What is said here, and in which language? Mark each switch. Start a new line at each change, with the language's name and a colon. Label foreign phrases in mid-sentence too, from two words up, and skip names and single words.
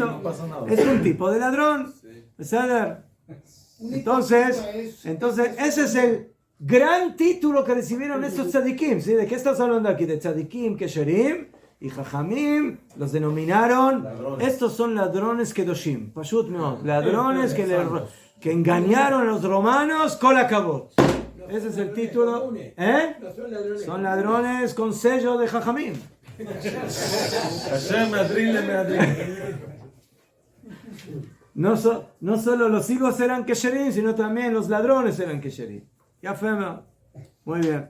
Spanish: No pasa nada. Es un tipo de ladrón. ¿Saber? Entonces, ese es el gran título que recibieron estos tzadikim. ¿Sí? ¿De qué estás hablando aquí? De
Hebrew: tzadikim, kesherim
Spanish: y jajamim. Los denominaron. Estos son ladrones kedoshim. Pashut no. Ladrones que engañaron a los romanos.
Hebrew: Kol hakavod.
Spanish: Ese es el título. ¿Eh? Son ladrones con sello de jajamim. No solo los higos eran kesherim, sino también los ladrones eran kesherim. Ya fema. Muy bien.